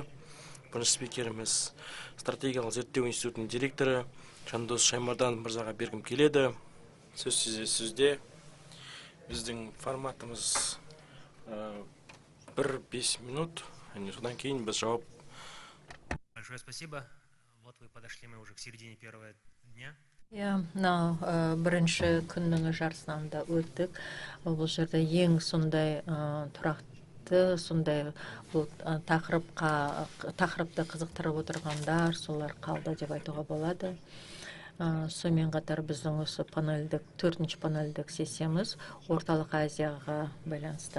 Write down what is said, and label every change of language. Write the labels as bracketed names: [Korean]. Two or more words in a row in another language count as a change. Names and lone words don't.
[Kazakh] Бірінші спикеріміз стратегиялық зерттеу институтының директоры Жандос Шаймардан мырзаға бергім келеді. Сөз сізде. Біздің форматымыз 1-5 минут. Содан кейін біз жауап. [Russian] Большое спасибо. Вот вы подошли, мы уже к середине первого дня. [Kazakh] Бірінші күннің жарысынан да өттік. Бұл жерде ең сондай тұрақты, сондай тақырыпты қызықтырып отырғандар, солар қалды деп айтуға болады. Сонымен қатар біздің осы панельдік, 4-ші панельдік сессиямыз Орталық Азияға байланысты.